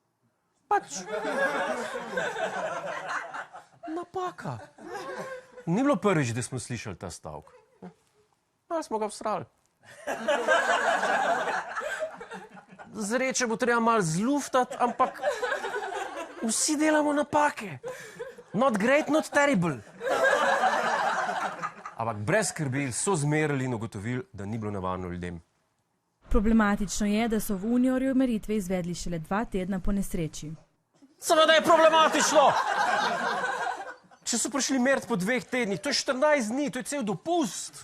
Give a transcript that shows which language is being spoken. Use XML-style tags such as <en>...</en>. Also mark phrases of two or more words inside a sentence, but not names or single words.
<sl>Napaka. Ni bilo prvič, da smo slišali ta stavek. Ali smo ga vsrali. Zreče bo treba malo zluftati, ampak vsi delamo napake.</sl> <en>Not great, not terrible.</en> <sl>Ampak brez skrbi so zmerili in ugotovili, da ni bilo nevarno ljudem. Problematično je, da so v Uniorju meritve izvedli šele 2 tedna po nesreči. Seveda je problematično! Če so prišli merit po 2 tednih, to je 14 dni, to je cel dopust.</sl>